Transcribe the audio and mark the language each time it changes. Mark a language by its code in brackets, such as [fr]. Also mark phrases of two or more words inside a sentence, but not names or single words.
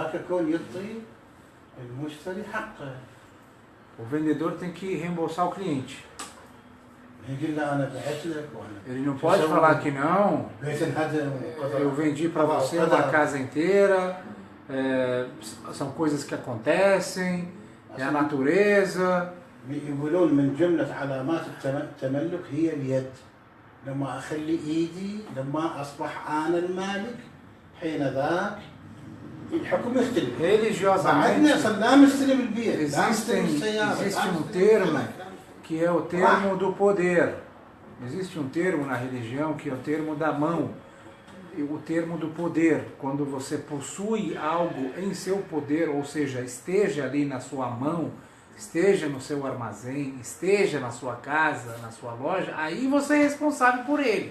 [pt] O vendedor tem que reembolsar o cliente. Ele não pode falar que não, eu vendi para você uma casa inteira, são coisas que acontecem, é a natureza. [ar] يقولون من جملة علامات التملك هي اليد. لما أخلي إيدي لما أصبح أنا المالك حين ذاك الحكم يختلف. [pt] Religiosamente, existe um termo que é o termo do poder. Existe um termo na religião que é o termo da mão. O termo do poder. Quando você possui algo em seu poder, ou seja, esteja ali na sua mão, esteja no seu armazém, esteja na sua casa, na sua loja, aí você é responsável por ele.